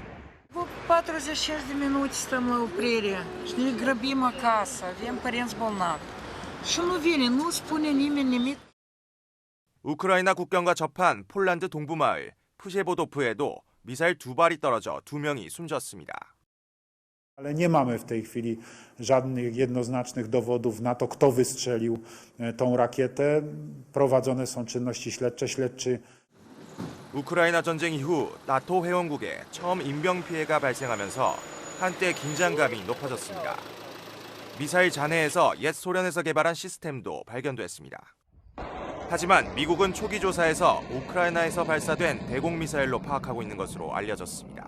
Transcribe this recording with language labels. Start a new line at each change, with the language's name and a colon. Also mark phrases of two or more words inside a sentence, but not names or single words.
Korean: 우크라이나 국경과 접한 폴란드 동부마을 푸셰보도프에도 미사일 2발이 떨어져 2명이 숨졌습니다.
Polish: Ale nie mamy w tej chwili żadnych jednoznacznych dowodów na to, kto wystrzelił tą rakietę. Prowadzone są czynności śledcze. śledczy
Korean: 우크라이나 전쟁 이후 나토 회원국에 처음 인명 피해가 발생하면서 한때 긴장감이 높아졌습니다. 미사일 잔해에서 옛 소련에서 개발한 시스템도 발견됐습니다. 하지만 미국은 초기 조사에서 우크라이나에서 발사된 대공 미사일로 파악하고 있는 것으로 알려졌습니다.